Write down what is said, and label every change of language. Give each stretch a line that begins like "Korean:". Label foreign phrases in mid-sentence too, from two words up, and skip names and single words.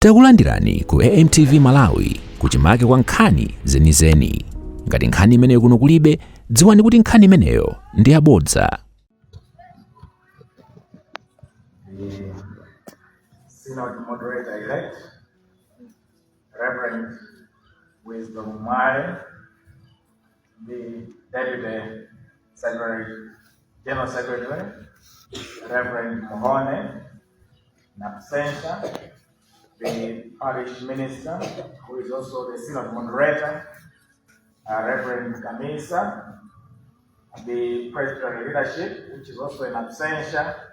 Nyanja: Takulandirani ku AMTV Malawi kuchimake kwa nkhani zenizeni. Ngati nkhani imeneyo kuno kulibe, dziwani kuti nkhani imeneyo ndi yabodza.
English: Synod Moderator elect, Reverend Wisdom Mwale, the Deputy Secretary, General Secretary, Reverend Mohone, Napsensha, the Parish Minister, who is also the Synod Moderator, Reverend Kamisa, the Presbyterian Leadership, which is also in absentia,